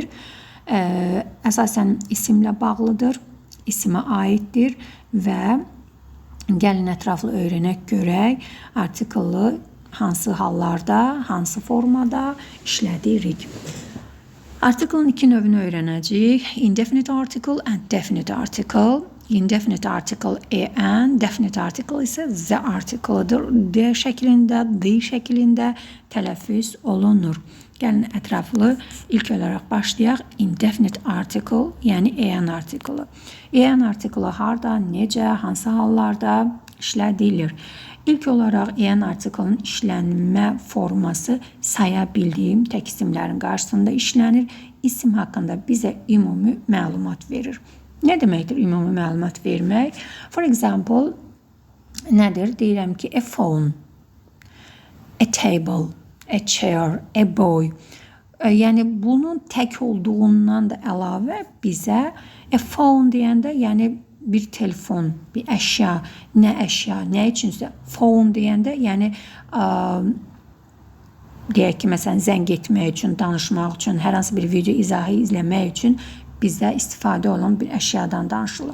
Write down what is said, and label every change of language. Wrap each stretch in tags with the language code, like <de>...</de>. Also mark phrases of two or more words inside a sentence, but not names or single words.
<az>Əsasən isimlə bağlıdır, isimə aiddir və gəlin ətraflı öyrənək görək artiklı hansı hallarda, hansı formada işlədirik. Artiklın iki növünü öyrənəcəyik.</az> <en>Indefinite article and definite article. Indefinite article en, definite article</en> <az>isə</az> <en>the article'dır.</en> <az>D şəklində, D şəklində tələffüz olunur. Gəlin ətraflı ilk olaraq başlayaq.</az> <en>Indefinite article,</en> <az>yəni en artiklı. En artiklı harda, necə, hansı hallarda işlədilir? İlk olaraq en artiklın işlənmə forması saya bildiyim tək isimlərin qarşısında işlənir. İsim haqqında bizə ümumi məlumat verir. Nə deməkdir ümumi məlumat vermək?</az> <en>For example,</en> <az>nədir? Deyirəm ki,</az> <en>a phone, a table, a chair, a boy.</en> <az>Yəni bunun tək olduğundan da əlavə bizə</az> <en>a phone</en> <az>deyəndə, yəni bir telefon, bir əşya, nə üçünsə phone deyəndə, yəni deyək ki, məsələn, zəng etmək üçün, danışmaq üçün, hər hansı bir video izahı izləmək üçün bizdə istifadə olan bir əşyadan danışılır.</az>